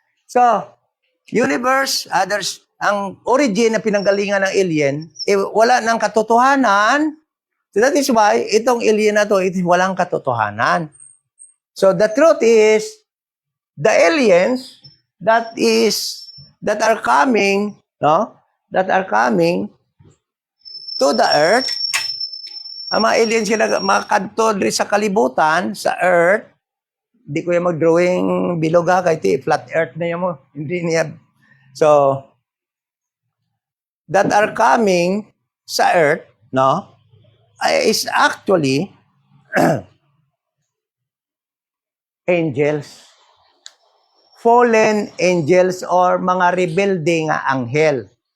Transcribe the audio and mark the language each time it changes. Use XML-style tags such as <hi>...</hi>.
<tl>So, universe, others, ang origin na pinanggalingan ng alien, wala ng katotohanan.</tl> <en>So that is why,</en> <tl>itong alien na to, walang katotohanan.</tl> <en>So the truth is, the aliens that are coming, no? That are coming to the earth,</en> <ceb>ang mga aliens sila makadto diri sa kalibutan, sa earth.</ceb> <tl>Hindi ko yung mag-drawing bilog kay flat earth na yan mo. Hindi niya. So,</tl> <en>that are coming sa earth, no, is actually angels. Fallen angels or</en> <ceb>mga rebelde nga anghel.</ceb>